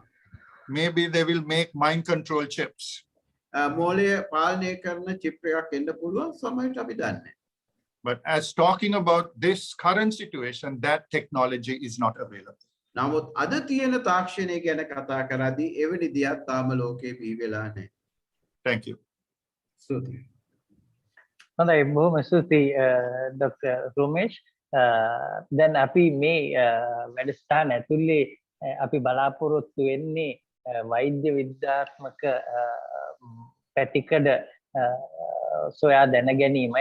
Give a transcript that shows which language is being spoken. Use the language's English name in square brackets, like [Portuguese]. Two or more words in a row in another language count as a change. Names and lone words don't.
[English] Maybe they will make mind control chips. [Sinhala] මෝලය පාලනය කරන චිප් එකක් එන්න පුළුවන් සමහරට අපි දන්නේ. [English] But as talking about this current situation, that technology is not available. [Sinhala] නමුත් අද තියෙන තාක්ෂණය ගැන කතා කරද්දී එවැනි දෙයක් තාම ලෝකේ බිහි වෙලා නැහැ. [English] Thank you. [Sinhala] ස්තුතියි. හොඳයි බොහොම ස්තුතියි Dr. Romesh. දැන් අපි මේ වැඩසටහන ඇතුලේ අපි බලාපොරොත්තු වෙන්නේ වෛද්‍ය විද්‍යාත්මක පැතිකඩ සොයා දැන ගැනීමයි.